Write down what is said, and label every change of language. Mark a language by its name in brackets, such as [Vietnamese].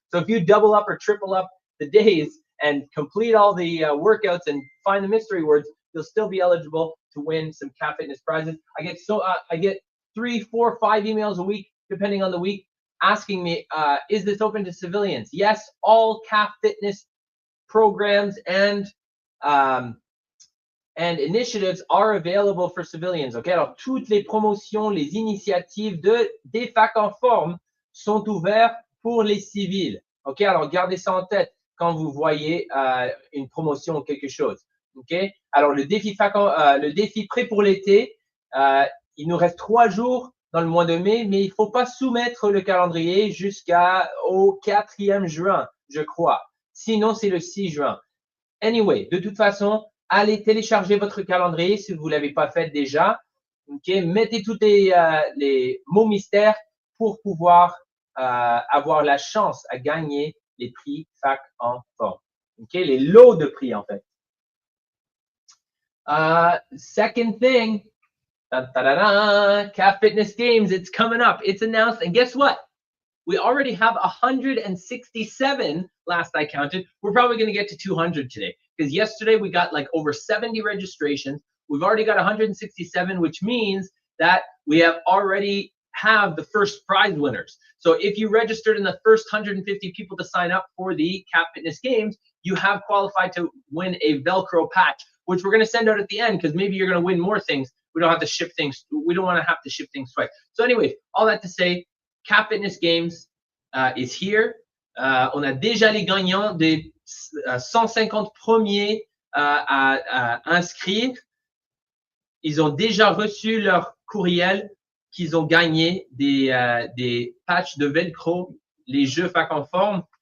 [English] So if you double up or triple up the days and complete all the workouts and find the mystery words, you'll still be eligible to win some Calf Fitness prizes. I get 3, 4, 5 emails a week, depending on the week, asking me, is this open to civilians? Yes, all Calf Fitness programs and initiatives are available for civilians. [French] Okay, alors toutes les promotions, les initiatives des facs en forme sont ouvertes pour les civils. Ok, alors gardez ça en tête quand vous voyez une promotion ou quelque chose. Ok, alors le défi prêt pour l'été, il nous reste 3 jours dans le mois de mai, mais il ne faut pas soumettre le calendrier jusqu'au 4e juin, je crois. Sinon, c'est le 6 juin. Anyway, de toute façon, allez télécharger votre calendrier si vous ne l'avez pas fait déjà. Okay? Mettez tous les mots mystères pour pouvoir avoir la chance à gagner les prix fac en forme. Okay? Les lots de prix, en fait. [English] Second thing, Calf Fitness Games, it's coming up. It's announced. And guess what? We already have 167 last I counted. We're probably going to get to 200 today because yesterday we got like over 70 registrations. We've already got 167, which means that we already have the first prize winners. So if you registered in the first 150 people to sign up for the Calf Fitness Games, you have qualified to win a Velcro patch, which we're going to send out at the end because maybe you're going to win more things. We don't have to ship things. We don't want to have to ship things twice. So anyways, all that to say, Calf Fitness Games is here. [French] On a déjà les gagnants des 150 premiers à inscrire. Ils ont déjà reçu leur courriel qu'ils ont gagné des patchs de Velcro, les jeux fac en forme.